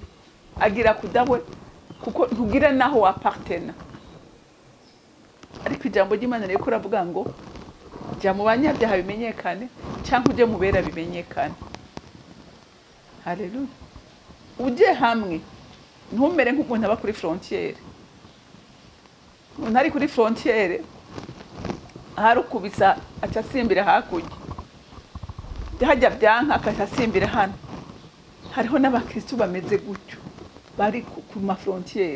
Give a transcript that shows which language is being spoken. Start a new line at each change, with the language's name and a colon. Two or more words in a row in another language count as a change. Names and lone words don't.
Rundi: Agira kudaho kuko ntugira naho wapartena. Ariko ijambo ry'Imana rero kuravuga ngo jya mu banyabyaha bimenyekane cyangwa uje mubera bimenyekane. haleluya. Uje hamwe ntumere nk'umuntu aba kuri frontiere. Umuntu ari kuri frontiere harukubisa acasimbira hakurya, hajya byanka akasimbira hano. Hariho n'abakristo bameze gutyo bari ku ma frontiere.